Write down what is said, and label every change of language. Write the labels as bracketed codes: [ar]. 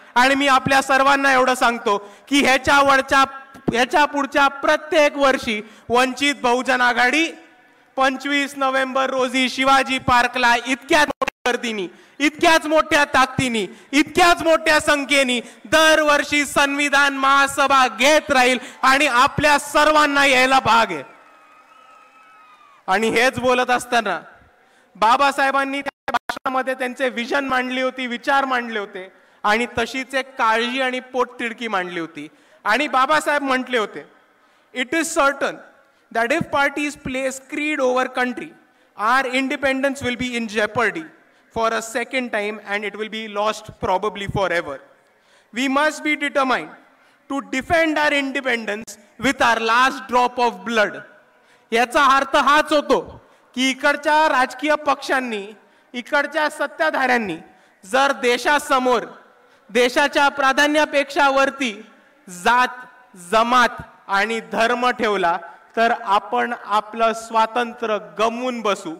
[mr] आणि मी आपल्या सर्वांना एवढं सांगतो की ह्याच्या पुढच्या प्रत्येक वर्षी वंचित बहुजन आघाडी 25 नोव्हेंबर रोजी शिवाजी पार्कला इतक्याच मोठ्या गर्दीने, इतक्याच मोठ्या ताकदीने, इतक्याच मोठ्या संख्येने दरवर्षी संविधान महासभा घेत राहील आणि आपल्या सर्वांना यायला भाग आहे। आणि हेच बोलत असताना बाबासाहेबांनी त्या भाषणामध्ये त्यांचे विजन मांडली होती, विचार मांडले होते आणि तशीच एक काळजी आणि पोटतिडकी मांडली होती। [en] आणि बाबासाहेब म्हटले होते, it is certain that if parties place creed over country, our independence will be in jeopardy for a second time and it will be lost probably forever. We must be determined to defend our independence with our last drop of blood. [mr] याचा अर्थ हाच होतो की इकडच्या राजकीय पक्षांनी, इकडच्या सत्ताधाऱ्यांनी जर देशासमोर देशाच्या प्राधान्यापेक्षा वरती जात, जमात आणि धर्म ठेवला तर आपण आपलं स्वातंत्र्य गमवून बसू।